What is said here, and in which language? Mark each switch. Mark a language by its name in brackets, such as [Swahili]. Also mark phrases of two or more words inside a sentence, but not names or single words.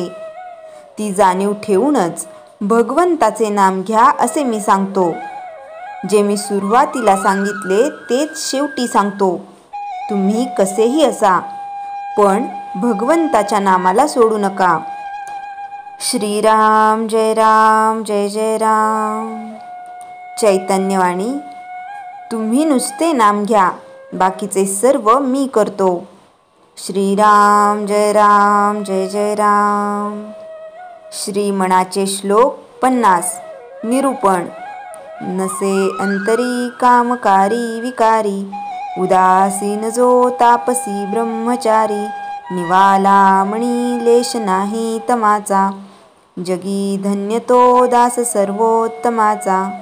[Marathi] ती जाणीव ठेवूनच भगवंताचे नाम घ्या असे मी सांगतो। जे मी सुरुवातीला सांगितले तेच शेवटी सांगतो। तुम्ही कसेही असा, पण भगवंताच्या नामाला सोडू नका। श्रीराम जय जय राम। चैतन्यवाणी, तुम्ही नुसते नाम घ्या, बाकीचे सर्व मी करतो। श्रीराम जय जय राम। श्री मनाचे श्लोक 50। निरूपण। नसे अंतरी कामकारी विकारी, उदासीन जो तापसी ब्रह्मचारी। निवाला मणी लेश नाही तमाचा, जगी धन्य तो दास सर्वोत्तमाचा।